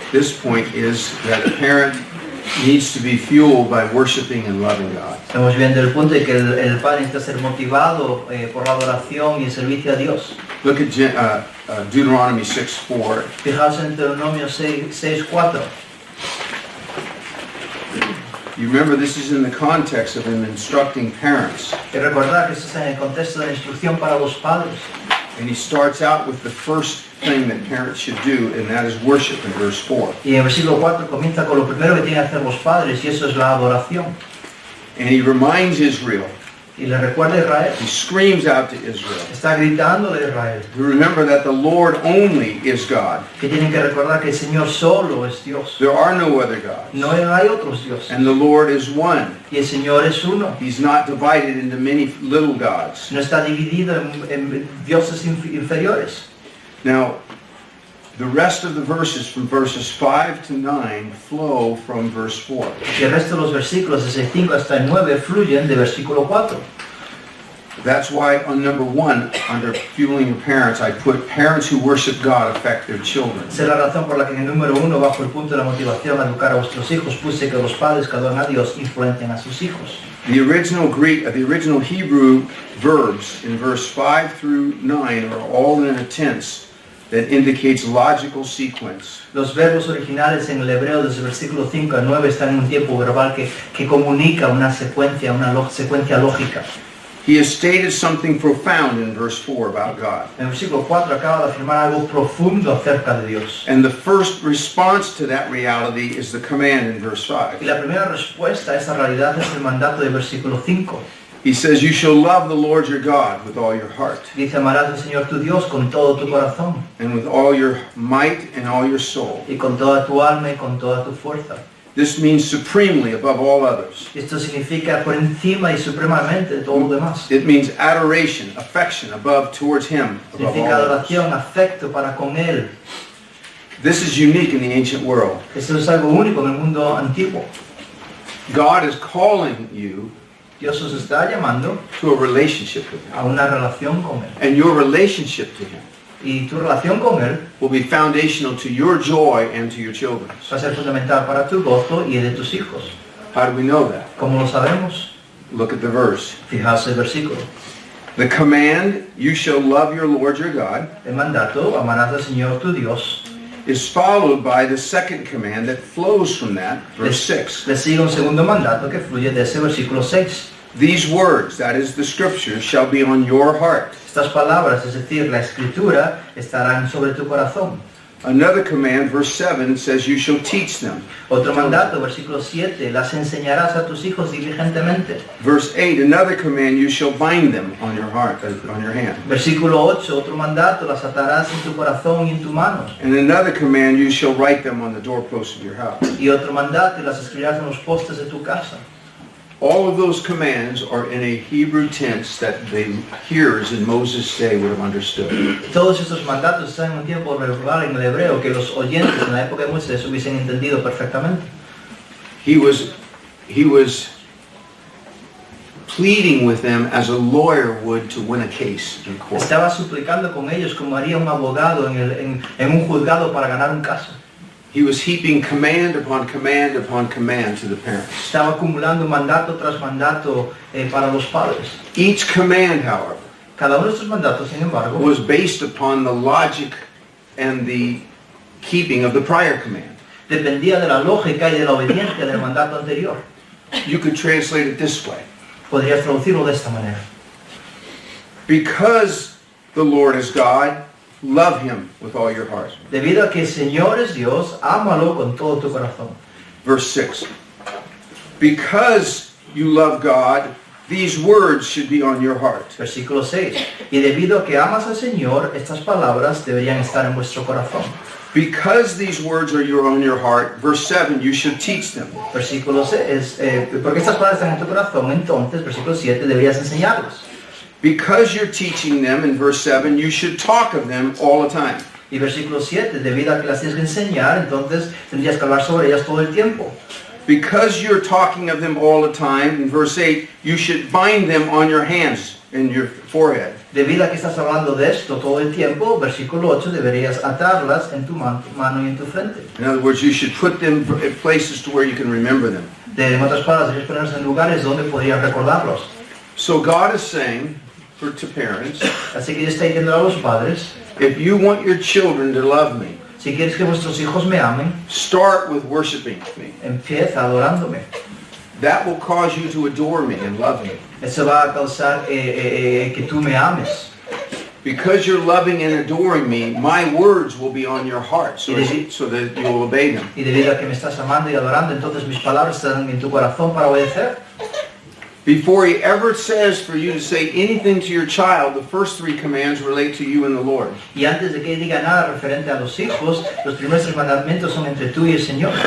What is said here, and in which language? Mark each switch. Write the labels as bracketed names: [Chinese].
[English] this point is that a parent needs to be fueled by worshiping and loving God. [Spanish] estamos viendo el punto de que el padre necesita ser motivado por la adoración y el servicio a Dios. [English] Look at Deuteronomy 6:4. [Spanish] Fijaos en Deuteronomio 6:4. [English] You remember this is in the context of him instructing parents. [Spanish] Y recordar que esto está en el contexto de la instrucción para los padres. [English] And he starts out with the first thing that parents should do, and that is worship in verse 4. [Spanish] Y en el versículo 4 comienza con lo primero que tienen que hacer los padres, y eso es la adoración. [English] And he reminds Israel, [Spanish] Y le recuerda a Israel, [English] he screams out to Israel, [Spanish] está gritándole a Israel, [English] to remember that the Lord only is God. [Spanish] que tienen que recordar que el Señor solo es Dios. [English] There are no other gods. [Spanish] No hay otros dioses. [English] And the Lord is one. [Spanish] Y el Señor es uno. [English] He's not divided into many little gods. [Spanish] No está dividido en dioses inferiores. [English] Now, the rest of the verses from verses 5 to 9 flow from verse 4. [Spanish] Y el resto de los versículos, desde el 5 hasta el 9, fluyen de versículo 4. [English] That's why on number 1, under fueling your parents, I put parents who worship God affect their children. [Spanish] Esa es la razón por la que en el número 1, bajo el punto de la motivación a educar a vuestros hijos, puse que los padres que adoran a Dios influencian a sus hijos. [English] The original Hebrew verbs in verse 5 through 9 are all in a tense that indicates logical sequence. [Spanish] Los verbos originales en el hebreo desde el versículo 5 al 9 están en un tiempo verbal que comunica una secuencia lógica. [English] He has stated something profound in verse 4 about God. [Spanish] En el versículo 4 acaba de afirmar algo profundo acerca de Dios. [English] And the first response to that reality is the command in verse 5. [Spanish] Y la primera respuesta a esa realidad es el mandato del versículo 5. [English] He says, you shall love the Lord your God with all your heart, [Spanish] Dice, amarás al Señor tu Dios con todo tu corazón, [English] and with all your might and all your soul. [Spanish] y con toda tu alma y con toda tu fuerza. [English] This means supremely above all others. [Spanish] Esto significa por encima y supremamente de todo lo demás. [English] It means adoration, affection above towards him, above all [Spanish] Significa [English] others. [Spanish] adoración, afecto para con Él. [English] This is unique in the ancient world. [Spanish] Esto es algo único en el mundo antiguo. [English] God is calling you [Spanish] Dios os está llamando [English] to a relationship with him. [Spanish] a una relación con Él. [English] And your relationship to him [Spanish] Y tu relación con Él [English] will be foundational to your joy and to your children's. [Spanish] va a ser fundamental para tu gozo y el de tus hijos. [English] How do we know that? [Spanish] ¿Cómo lo sabemos? [English] Look at the verse. [Spanish] Fijaos el versículo. [English] The command, you shall love your Lord your God, [Spanish] El mandato, amarás al Señor tu Dios, [English] is followed by the second command that flows from that, verse 6. [Spanish] le sigue un segundo mandato que fluye de ese versículo 6. [English] These words, that is the scriptures, shall be on your heart. [Spanish] Estas palabras, es decir, la escritura, estarán sobre tu corazón. [English] Another command, verse 7, says you shall teach them. [Spanish] Otro mandato, versículo 7, las enseñarás a tus hijos diligentemente. [English] Verse 8, another command, you shall bind them on your heart, on your hand. [Spanish] Versículo 8, otro mandato, las atarás en tu corazón y en tu mano. [English] And another command, you shall write them on the doorposts of your house. [Spanish] Y otro mandato, las escribirás en los postes de tu casa. [English] All of those commands are in a Hebrew tense that the hearers in Moses' day would have understood. [Spanish] Todos estos mandatos están en un tiempo verbal en el hebreo que los oyentes en la época de Moisés hubiesen entendido perfectamente. [English] He was pleading with them as a lawyer would to win a case in court. [Spanish] Estaba suplicando con ellos como haría un abogado en un juzgado para ganar un caso. [English] He was heaping command upon command upon command to the parents. [Spanish] Estaba acumulando mandato tras mandato para los padres. [English] Each command, however, [Spanish] Cada uno de estos mandatos, sin embargo, [English] was based upon the logic and the keeping of the prior command. [Spanish] dependía de la lógica y de la obediencia del mandato anterior. [English] You could translate it this way. [Spanish] Podrías traducirlo de esta manera. [English] Because the Lord is God, love him with all your heart. [Spanish] Debido a que el Señor es Dios, ámalo con todo tu corazón. [English] Verse 6. Because you love God, these words should be on your heart. [Spanish] Versículo 6. Y debido a que amas al Señor, estas palabras deberían estar en vuestro corazón. [English] Because these words are on your heart, verse 7, you should teach them. [Spanish] Versículo 6. Porque estas palabras están en tu corazón, entonces, versículo 7, deberías enseñarlos. [English] Because you're teaching them, in verse 7, you should talk of them all the time. [Spanish] Y versículo 7, debido a que las tienes que enseñar, entonces tendrías que hablar sobre ellas todo el tiempo. [English] Because you're talking of them all the time, in verse 8, you should bind them on your hands. in your forehead. [Spanish] Debido a que estás hablando de esto todo el tiempo, versículo 8, deberías atarlas en tu mano y en tu frente. [English] In other words, you should put them in places to where you can remember them. [Spanish] En otras palabras, debes ponerlos en lugares donde podrías recordarlos. [English] So God is saying to parents, [Spanish] Así que Dios está diciendo a los padres, [English] if you want your children to love me, [Spanish] si quieres que vuestros hijos me amen, [English] start with worshiping me. [Spanish] empieza adorándome. [English] That will cause you to adore me and love me. [Spanish] Eso va a causar que tú me ames. [English] Because you're loving and adoring me, my words will be on your heart so that you'll obey them. [Spanish] Y debido a que me estás amando y adorando, entonces mis palabras estarán en tu corazón para obedecer. [English] Before he ever says for you to say anything to your child, the first 3 commands relate to you and the Lord. [Spanish] Y antes de que diga nada referente a los hijos, los primeros 3 mandamientos son entre tú y el Señor.